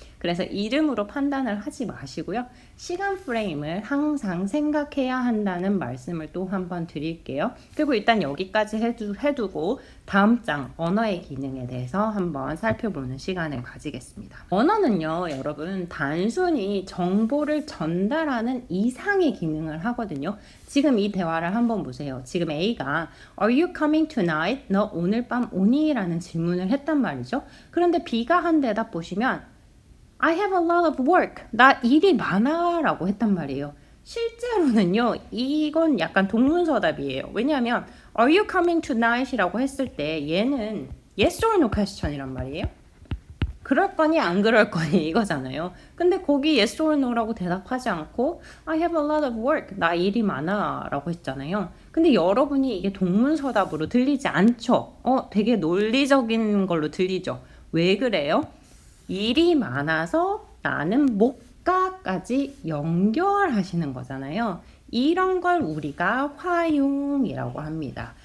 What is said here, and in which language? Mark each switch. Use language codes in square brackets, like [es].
[ko] 그래서 이름으로 판단을 하지 마시고요. 시간 프레임을 항상 생각해야 한다는 말씀을 또 한번 드릴게요. 그리고 일단 여기까지 해두고 다음 장 언어의 기능에 대해서 한번 살펴보는 시간을 가지겠습니다. 언어는요, 여러분 단순히 정보를 전달하는 이상의 기능을 하거든요. 지금 이 대화를 한번 보세요. 지금 A가 [en] Are you coming tonight? [ko] 너 오늘 밤 오니? 라는 질문을 했단 말이죠. 그런데 B가 한 대답 보시면 [en] I have a lot of work. [ko] 나 일이 많아 라고 했단 말이에요. 실제로는요, 이건 약간 동문서답이에요. 왜냐하면 [en] Are you coming tonight? [ko] 이라고 했을 때 얘는 [en] yes or no question [ko] 이란 말이에요. 그럴 거니 안 그럴 거니 이거잖아요. 근데 거기 [en] yes or no라고 [ko] 대답하지 않고 [en] I have a lot of work. [ko] 나 일이 많아 라고 했잖아요. 근데 여러분이 이게 동문서답으로 들리지 않죠? 되게 논리적인 걸로 들리죠? 왜 그래요? 일이 많아서 나는 못 가까지 연결하시는 거잖아요. 이런 걸 우리가 화용이라고 합니다.